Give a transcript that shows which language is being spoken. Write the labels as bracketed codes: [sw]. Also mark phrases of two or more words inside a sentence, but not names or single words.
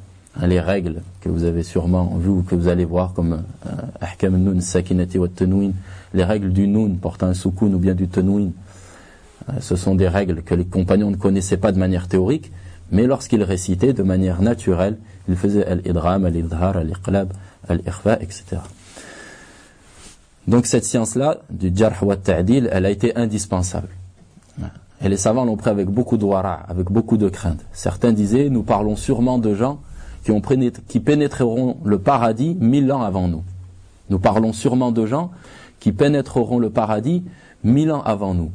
[fr] Les règles que vous avez sûrement vues ou que vous allez voir comme [ar] أحكام النون، الساكنة والتنوين, [fr] les règles du nun portant un soukoun ou bien du tanwin, ce sont des règles que les compagnons ne connaissaient pas de manière théorique, mais lorsqu'ils récitaient de manière naturelle, ils faisaient [ar] الإدغام، الإظهار، الإقلاب، الإخفاء, [fr] etc. Donc cette science-là, du [ar] جرح وتعديل, [fr] elle a été indispensable. Et les savants l'ont pris avec beaucoup de wara', avec beaucoup de crainte. Certains disaient, nous parlons sûrement de gens qui pénétreront le paradis 1000 ans avant nous. Nous parlons sûrement de gens qui pénétreront le paradis 1000 ans avant nous.